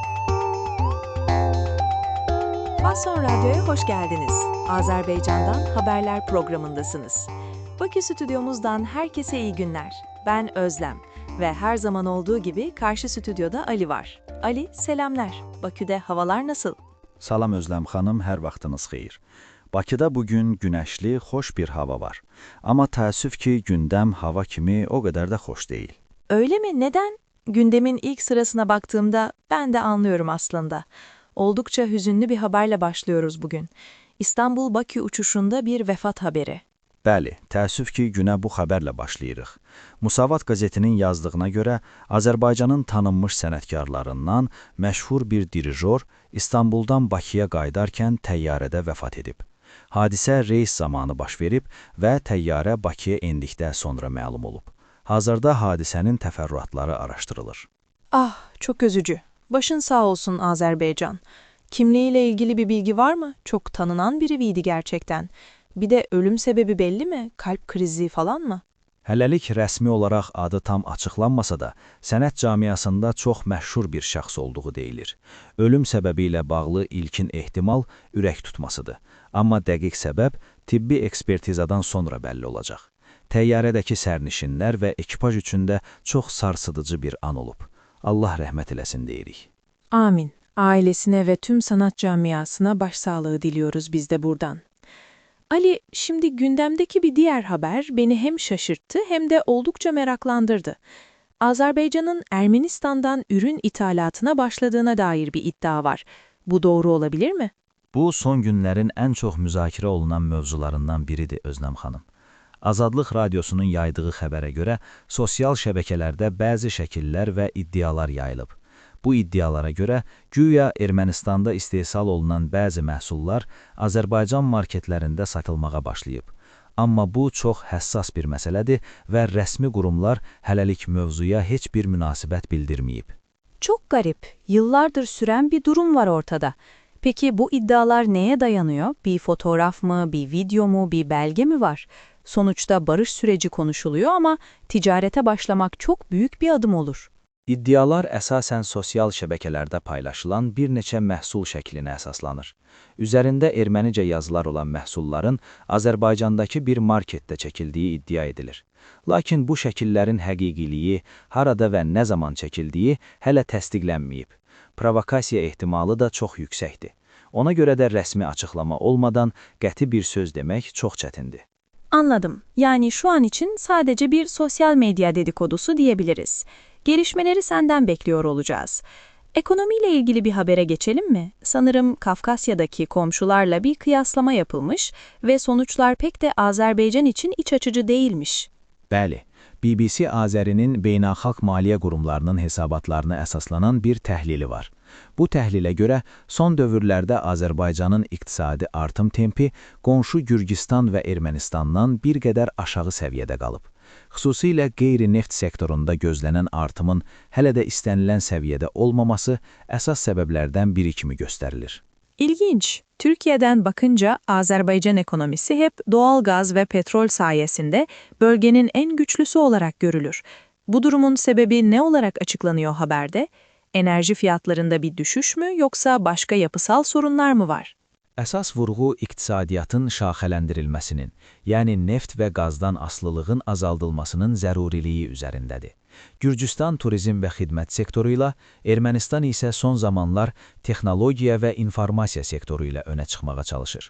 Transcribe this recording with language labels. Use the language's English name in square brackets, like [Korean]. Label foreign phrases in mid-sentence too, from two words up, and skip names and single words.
[Turkish] Fason Radyo'ya hoş geldiniz. Azerbaycan'dan haberler programındasınız. Bakü stüdyomuzdan herkese iyi günler. Ben Özlem ve her zaman olduğu gibi karşı stüdyoda Ali var. Ali, selamlar. Bakü'de havalar nasıl? [Azerbaijani] Salam Özlem xanım, hər vaxtınız xeyir. [Turkish] Bakıda bugün güneşli, hoş bir hava var. Ama [Azerbaijani] təəssüf ki, gündəm hava kimi [Turkish] o kadar da hoş değil. Öyle mi? Neden? Gündemin ilk sırasına baktığımda ben de anlıyorum aslında. Oldukça hüzünlü bir haberle başlıyoruz bugün. İstanbul-Bakü uçuşunda bir vefat haberi. [Azerbaijani] Bəli, təəssüf ki, günə bu xəbərlə başlayırıq. Musavat qəzetinin yazdığına görə, Azərbaycanın tanınmış sənətkarlarından məşhur bir dirijor İstanbuldan Bakıya qayıdarkən təyyarədə vəfat edib. Hadisə reys zamanı baş verib və təyyarə Bakıya endikdə sonra məlum olub. Hazırda hadisənin təfərrüatları araşdırılır. [Turkish] Ah, çok üzücü. Başın sağ olsun Azerbaycan. Kimliğiyle ilgili bir bilgi var mı? Çok tanınan biri miydi gerçekten? Bir de ölüm sebebi belli mi? Kalp krizi falan mı? [Azerbaijani] Hələlik rəsmi olaraq adı tam açıqlanmasa da, sənət camiasında çox məşhur bir şəxs olduğu deyilir. Ölüm səbəbi ilə bağlı ilkin ehtimal ürək tutmasıdır. Amma dəqiq səbəb tibbi ekspertizadan sonra bəlli olacaq. Təyyarədəki sərnişinlər və ekipaj üçün də çox sarsıdıcı bir an olub. Allah rəhmət eləsin deyirik. Amin. [Turkish] Ailesine ve tüm sanat camiasına başsağlığı diliyoruz biz de buradan. Ali, şimdi gündemdeki bir diğer haber beni hem şaşırttı hem de oldukça meraklandırdı. Azerbaycan'ın Ermenistan'dan ürün ithalatına başladığına dair bir iddia var. Bu doğru olabilir mi? [Azerbaijani] Bu, son günlərin ən çox müzakirə olunan mövzularından biridir Özlem xanım. Azadlıq Radyosunun yaydığı xəbərə görə sosial şəbəkələrdə bəzi şəkillər və iddialar yayılıb. Bu iddialara görə güya Ermənistanda istehsal olunan bəzi məhsullar Azərbaycan marketlərində satılmağa başlayıb. Amma bu çox həssas bir məsələdir və rəsmi qurumlar hələlik mövzuya heç bir münasibət bildirməyib. [Turkish] Çok garip, yıllardır süren bir durum var ortada. Peki bu iddialar neye dayanıyor? Bir fotoğraf mı, bir video mu, bir belge mi var? Sonuçta barış süreci konuşuluyor ama ticarete başlamak çok büyük bir adım olur. [Azerbaijani] İddialar əsasən sosial şəbəkələrdə paylaşılan bir neçə məhsul şəklinə əsaslanır. Üzərində ermənicə yazılar olan məhsulların Azərbaycandakı bir marketdə çəkildiyi iddia edilir. Lakin bu şəkillərin həqiqiliyi, harada və nə zaman çəkildiyi hələ təsdiqlənməyib. Provokasiya ehtimalı da çox yüksəkdir. Ona görə də rəsmi açıqlama olmadan qəti bir söz demək çox çətindir. [Turkish] Anladım. Yani şu an için sadece bir sosyal medya dedikodusu diyebiliriz. Gelişmeleri senden bekliyor olacağız. Ekonomiyle ilgili bir habere geçelim mi? Sanırım Kafkasya'daki komşularla bir kıyaslama yapılmış ve sonuçlar pek de Azerbaycan için iç açıcı değilmiş. [Azerbaijani] Bəli, BBC Azərinin beynəlxalq maliyyə qurumlarının hesabatlarına əsaslanan bir təhlili var. Bu təhlilə görə son dövrlərdə Azərbaycanın iqtisadi artım tempi qonşu Gürcüstan və Ermənistandan bir qədər aşağı səviyyədə qalıb. Xüsusilə qeyri-neft sektorunda gözlənən artımın hələ də istənilən səviyyədə olmaması əsas səbəblərdən biri kimi göstərilir. [Turkish] İlginç. Türkiye'den bakınca Azerbaycan ekonomisi hep doğal gaz ve petrol sayesinde bölgenin en güçlüsü olarak görülür. Bu durumun sebebi ne olarak açıklanıyor haberde? Enerji fiyatlarında bir düşüş mü yoksa başka yapısal sorunlar mı var? [Azerbaijani] Əsas vurğu iqtisadiyyatın şaxələndirilməsinin, yəni neft və qazdan asılılığın azaldılmasının zəruriliyi üzərindədir. Gürcüstan turizm və xidmət sektoru ilə, Ermənistan isə son zamanlar texnologiya və informasiya sektoru ilə önə çıxmağa çalışır.